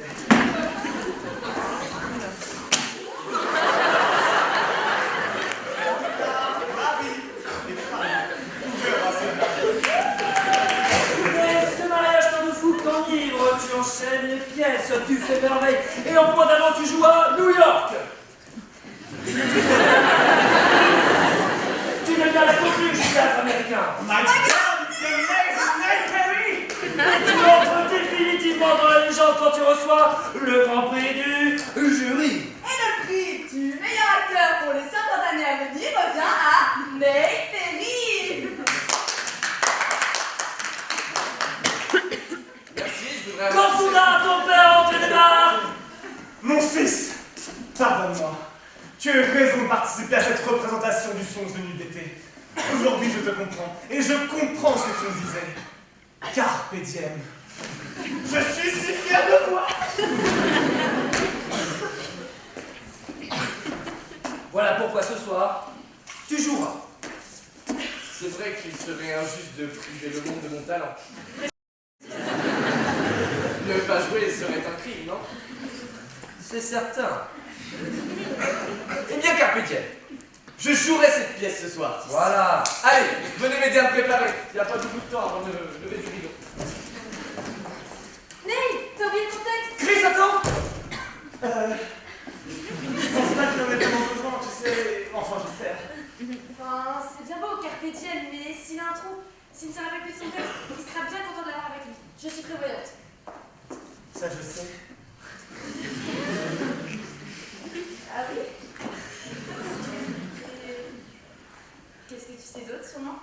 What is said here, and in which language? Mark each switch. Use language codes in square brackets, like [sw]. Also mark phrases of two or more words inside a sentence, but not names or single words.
[fr] Mais ce mariage t'en fout que t'enivre, tu enchaînes les pièces, tu fais merveille, et en moins d'un an tu joues à New York. Tu deviens la copine du théâtre américain. [en] My God, it's amazing, Neil Perry! [fr] Tu entres définitivement dans la légende quand tu reçois le grand prix du jury. Et le prix du meilleur acteur pour les 50 années à venir revient à Neil Perry. Merci, je voudrais... Quand soudain ton père entre les bars. Mon fils, pardonne-moi. Tu as eu raison de participer à cette représentation du songe de nuit d'été. Aujourd'hui, je te comprends. Et je comprends ce que tu me disais. [la] Carpe diem. [fr] Je suis si fier de toi. Voilà pourquoi ce soir, tu joueras. C'est vrai qu'il serait injuste de priver le monde de mon talent. Ne pas jouer serait un crime, non? C'est certain. Eh bien, [la] carpe diem. [fr] Je jouerai cette pièce ce soir. Voilà. Allez, venez m'aider à me préparer. Il n'y a pas beaucoup de temps avant de lever du rideau. Neil, t'as oublié ton texte? Chris, attends. Je pense pas qu'il en ait vraiment besoin, tu sais. Enfin, j'espère. Enfin, c'est bien beau, [la] carpe diem, [fr] mais s'il a un trou, s'il ne se rappelle plus de son texte, il sera bien content d'avoir avec lui. Je suis prévoyante. Ça, je sais. Ah oui? Qu'est-ce que tu sais d'autre sur moi?